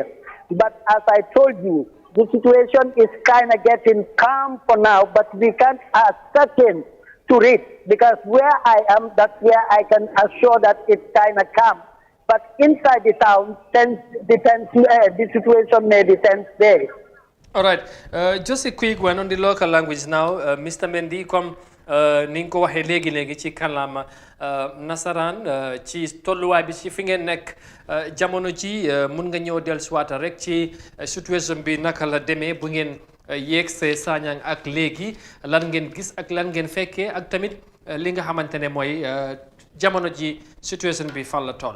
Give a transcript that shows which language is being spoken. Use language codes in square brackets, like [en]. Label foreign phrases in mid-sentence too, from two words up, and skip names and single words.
[en] But as I told you, the situation is kind of getting calm for now, but we can't ascertain to read, because where I am, that's where I can assure that it's kind of calm. But inside the town, the situation may be tense there. All right, just a quick one on the local language now. Mr. [wo] Mendy, comme ni nga ko waxee léegi ci kàllaama nasaraan ci tolluwaay bi ci fi ngeen nekk jamono ji mun nga ñëw dellusiwaat rek ci situation bi naka la demee bu ngeen yéeg see Sanyang ak léegi, lan ngeen gis ak lan ngeen fekkee, ak tamit li nga xamante ne mooy jamono ji situation bi fan la toll.